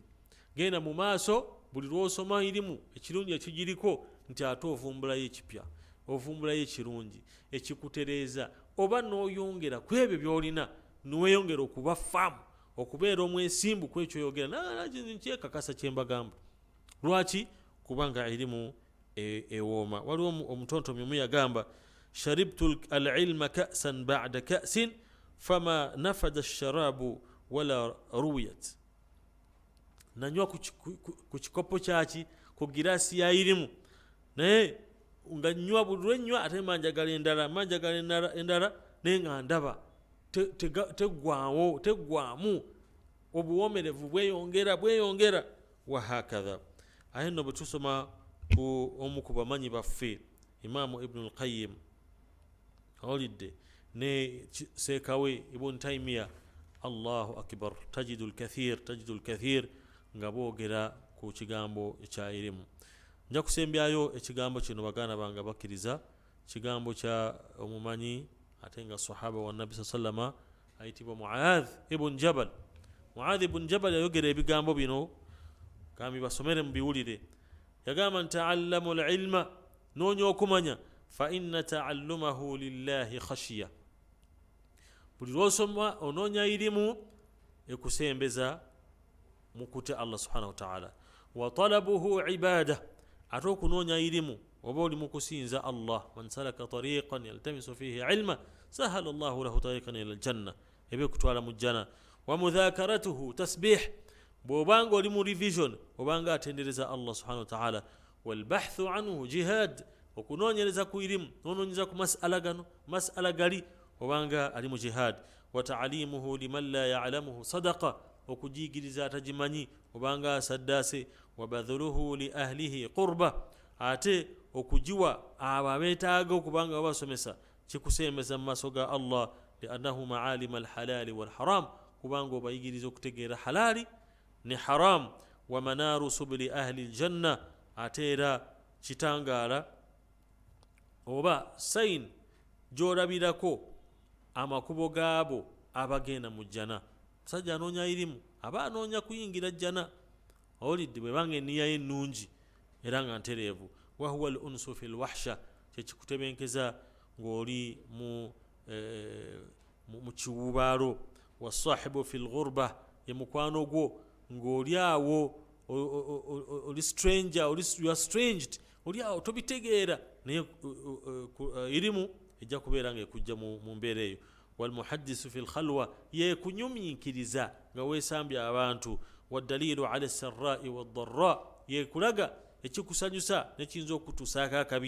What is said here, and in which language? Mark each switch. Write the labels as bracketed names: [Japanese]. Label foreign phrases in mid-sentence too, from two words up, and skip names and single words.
[Ganda] Genda mu maaso, buli lw'osoma irimu ekirungi ekigiriko nti ate ovumbulayo ekipya, ovumbulayo ekirungi ekikutereeza, oba n'oyongera ku ebyo by'olina, n'weyongera okuba faamu, okubeera omwesimbu ku ekyo oyogera. Nkyekakasa kye mbagamba. Lwaki? Kubanga irimu ewooma. Waliwo omutontomi omu yagamba, [Arabic] شربت العلم كأسا بعد كأس فما نفد الشراب ولا رويت. [Ganda] Nanywa ku kikopo kyaki, ku giraasi ya irimu, naye nga nnywa buli lwennywa ate manjagala endala naye nga ndaba teggwamu, obuwomerevu bweyongera wahakadha. Aye nno bwe tusoma ku omu ku bamanyi baffe Imaamu Ibn al-Qayyim, olidde, ne seekawe Ibn Taymiya, [Arabic] الله أكبر, تجد الكثير [Ganda] nga boogera ku kigambo ekya irimu. Nja kusembyayo ekigambo kino baganda bange bakkiriza, kigambo kya omumanyi ate nga sahaba wa nabi sallama ayitibwa Muadh ibn Jabal. Muadh ibn Jabal yayogera ebigambo bino kambi basomere mubiwulire. [Arabic] Yagamba تعلموا العلم, [Ganda] noonya okumanya, [Arabic] فإن تعلمه لله خشية. [Ganda] Buli lwosoma onoonya irimu ekusembeza mukute [Arabic] الله سبحانه وتعالى. وطلبه عبادة, [Ganda] ate okunoonya irimu oba oli mukusinza Allah. [Arabic] من سلك طريقا يلتمس فيه علما سهل الله له طريقا إلى الجنة, [Ganda] ebe kutwala mu jana. [Arabic] ومذاكرته تسبيح, [Ganda] bwobanga oli mu revision obanga atendereza [Arabic] الله سبحانه وتعالى. والبحث عنه جهاد, [Ganda] okunoonyereza ku irimu nonoonyeza ku mas'ala gano mas'ala gali obanga ali mu jihad. [Arabic] وتعليمه لمن لا يعلمه صدقة, [Ganda] okujigiriza atajimanyi obanga asaddase. [Arabic] وبذله لأهله قربة, [Ganda] ate okujiwa abo abeetaaga okubanga babasomesa kikusembeza mu maaso ga Allah. [Arabic] لأنه معالم الحلال والحرام, [Ganda] kubanga obayigiriza okutegeera halali ne haram. [Arabic] ومنار سبل أهل الجنة, [Ganda] ate era kitangaala oba sain gyolabirako amakubo gaabo abagenda mu jjana. Musajja anoonya irimu aba anoonya kuyingira jjana, owulidde bwebanga enniya ye ennungi era nga ntereevu. [Arabic] وهو الأنس في الوحشة, [Ganda] kyekikutebenkeza ng'oli mu kiwubaalo. [Arabic] والصاحب في الغربة, [Ganda] ye mukwano gwo ng'oli awo oli stranger, [English] you are stranged, [Ganda] oli awo tobitegeera, naye irimu ejja kubeera nga ekujja mu mbeera eyo. [Arabic] والمحدث في الخلوة, [Ganda] ye kunyumiikiriza nga weesambya abantu. [Arabic] والدليل على السراء والضراء, [Ganda] ye kulaga ekikusanyusa nekiyinza okutuusaako akabi.